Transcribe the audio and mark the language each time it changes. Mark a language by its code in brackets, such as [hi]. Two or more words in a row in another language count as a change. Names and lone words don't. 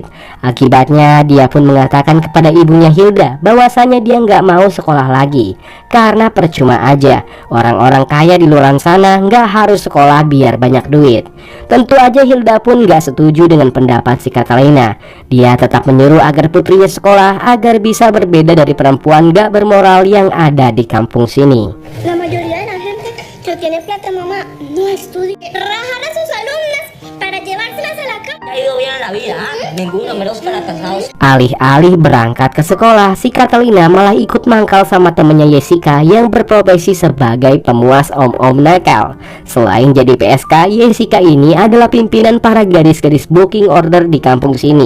[id] Akibatnya dia pun mengatakan kepada ibunya Hilda bahwasanya dia nggak mau sekolah lagi karena percuma aja, orang-orang kaya di luar sana nggak harus sekolah biar banyak duit. Tentu aja Hilda pun nggak setuju dengan pendapat si Catalina. Dia tetap menyuruh agar putrinya sekolah agar bisa berbeda dari perempuan nggak bermoral yang ada di kampung sini. [es] La mayoría de la gente que tiene plata, mamá, no estudia. Rajar a sus alumnas para llevárselas a la cama. [id] Alih-alih berangkat ke sekolah, si Catalina malah ikut mangkal sama temennya Jessica yang berprofesi sebagai pemuas om-om nakal. Selain jadi PSK, Jessica ini adalah pimpinan para gadis-gadis [en] booking order [id] di kampung sini.